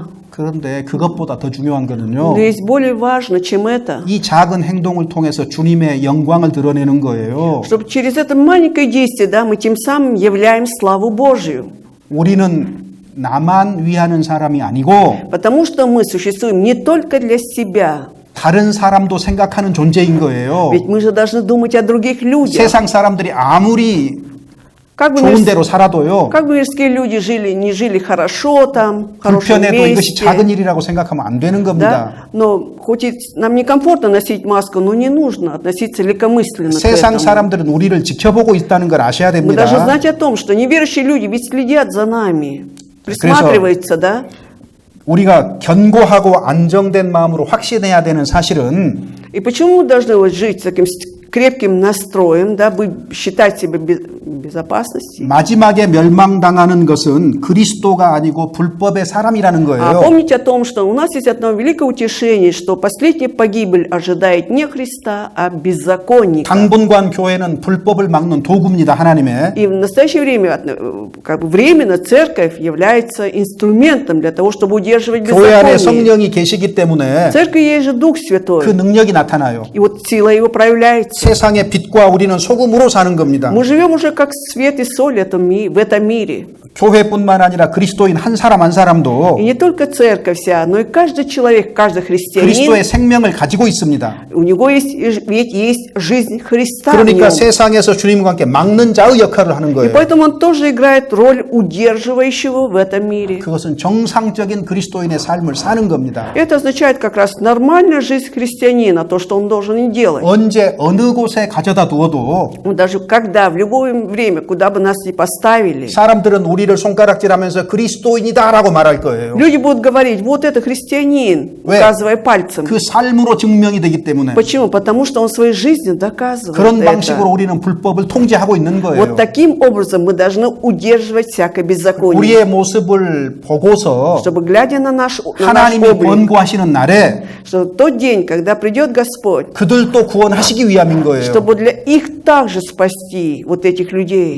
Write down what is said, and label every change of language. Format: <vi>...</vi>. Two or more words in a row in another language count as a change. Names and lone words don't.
<ko>그런데 그것보다 더 중요한 거는요.</ko> <ru>Но есть более важно, чем это.</ru> <ko>이 작은 행동을 통해서 주님의 영광을 드러내는 거예요.</ko> <ru>Чтобы через это маленькое действие, да, мы тем самым являем славу Божью.</ru> <ko>우리는 나만 위하는 사람이 아니고</ko> <ru>Потому что мы существуем не только для себя.</ru> <ko>다른 사람도 생각하는 존재인 거예요.</ko> <ru>Ведь мы же должны думать о других людях.</ru> <ko>세상 사람들이 아무리</ko> <ru>Как бы,</ru> <ko>좋은 대로 살아도요.</ko> <ru>как бы мирские люди не жили хорошо там, в хорошем</ru> <ko>불편해도 이것이</ko> <ru>месте.</ru> <ko>작은 일이라고 생각하면 안 되는 겁니다.</ko> <ru>Да? Но хоть и нам некомфортно носить маску, но не нужно относиться легкомысленно к</ru> <ko>세상</ko> <ru>этому.</ru> <ko>사람들은 우리를 지켜보고 있다는 걸 아셔야</ko> <ru>Мы должны</ru> <ko>됩니다.</ko> <ru>знать о том, что неверующие люди ведь следят за нами, присматриваются, да?</ru> <ko>우리가 견고하고 안정된 마음으로 확신해야 되는 사실은</ko> <ru>И почему мы должны вот жить с таким крепким настроем, да, считать себя в безопасности?</ru> <ko>마지막에 멸망당하는 것은 그리스도가 아니고 불법의 사람이라는</ko> <ru>А</ru> <ko>거예요.</ko> <ru>помните о том, что у нас есть одно великое утешение, что последняя погибель ожидает не Христа, а беззаконника.</ru> <ko>당분간 교회는 불법을 막는 도구입니다, 하나님의.</ko> <ru>И в настоящее время, как бы временно, церковь является инструментом для того, чтобы удерживать</ru> <ko>교회 안에</ko> <ru>беззаконие.</ru> <ko>성령이 계시기 때문에</ko> <ru>В церкви есть же Дух</ru> <ko>그</ko> <ru>Святой,</ru> <ko>능력이 나타나요.</ko> <ru>и вот сила его проявляется.</ru> <ko>세상의 빛과 우리는 소금으로 사는 겁니다.</ko> <ru>Мы живем уже как свет и соль в этом мире.</ru> <ko>교회뿐만 아니라 그리스도인 한 사람 한 사람도</ko> <ru>И не только церковь вся, но и каждый человек, каждый христианин,</ru> <ko>그리스도의 생명을 가지고 있습니다.</ko> <ru>у него есть, ведь есть жизнь Христа в</ru> <ko>그러니까</ko> <ru>нем.</ru> <ko>세상에서 주님과 함께 막는 자의 역할을 하는</ko> <ru>И</ru> <ko>거예요.</ko> <ru>поэтому он тоже играет роль удерживающего в этом мире.</ru> <ko>그것은 정상적인 그리스도인의 삶을 사는 겁니다.</ko> <ru>Это означает как раз нормальная жизнь христианина, то, что он должен и делать.</ru> <ko>언제 어느 곳에 가져다 두어도</ko> <ru>Даже когда, в любое время, куда бы нас ни поставили,</ru> <ko>사람들은 우리를 손가락질하면서 그리스도인이다라고 말할 거예요.</ko> <ru>люди будут говорить, вот это христианин,</ru> <ko>왜?</ko> <ru>указывая пальцем.</ru> <ko>그 삶으로 증명이 되기 때문에</ko> <ru>Почему? Потому что он своей жизнью доказывает</ru> <ko>그런</ko> <ru>это.</ru> <ko>방식으로 우리는 불법을 통제하고 있는 거예요.</ko> <ru>Вот таким образом мы должны удерживать всякое беззаконие.</ru> <ko>우리의 모습을 보고서</ko> <ru>Чтобы, глядя на наш</ru> <ko>하나님이</ko> <ru>облик,</ru> <ko>권고하시는 날에</ko> <ru>что тот день, когда придет Господь,</ru> <ko>그들도 구원하시기 위함인 거예요.</ko> <ru>чтобы для их также спасти вот этих людей.</ru>